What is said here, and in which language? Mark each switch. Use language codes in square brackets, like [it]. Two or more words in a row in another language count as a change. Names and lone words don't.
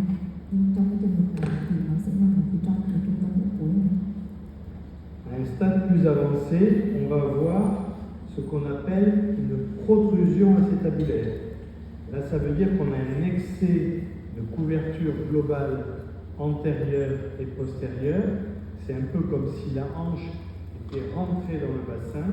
[vi] Nhưng trong cái trường hợp này thì nó sẽ nằm ở phía trong cái trung tâm ổ cối này. [fr] À un stade plus avancé, on va voir ce qu'on appelle une protrusion acétabulaire. Là, ça veut dire qu'on a un excès de couverture globale antérieure et postérieure. C'est un peu comme si la hanche était rentrée dans le bassin.